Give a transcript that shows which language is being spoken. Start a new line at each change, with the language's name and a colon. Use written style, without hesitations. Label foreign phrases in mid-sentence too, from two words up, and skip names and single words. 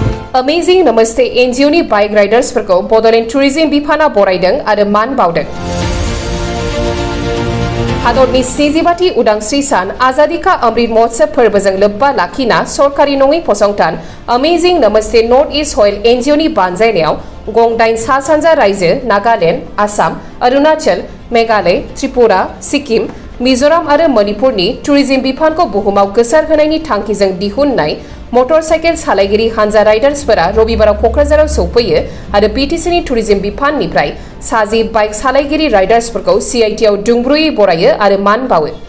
Bodo: Amazing Namaste NGO ni
English: bike riders
Bodo: फोरखौ बड'लेण्ड टुरिज्म बिफाना बरायदों आरो मान बावदों। हादरनि 60थि उदांस्रि सान आजादी का अमृत महोत्सव फोरबोजों लोब्बा लाखिना सरकारि नङै फसंथान अमेजिं नमस्ते नर्थ इस्ट सयल NGO नि बानजायनायाव गं 8 सा-सानजा रायजो नागालेण्ड, आसाम, अरुणाचल, मेघालय, त्रिपुरा, सिक्किम, मिजोराम आरो मणिपुरनि टुरिज्म बिफानखौ बुहुमाव गोसारहोनायनि थांखिजों दिहुननाय मटरसाइकेल सालायगिरि हानजा राइडार्सफोरा रबिबाराव क'क्राझाराव सौफैयो आरो बिटिसिनि टुरिज्म बिफाननिफ्राय 60 बाइक सालायगिरि राइडार्सफोरखौ CITआव दुंब्रुयै बरायो आरो मान बावो।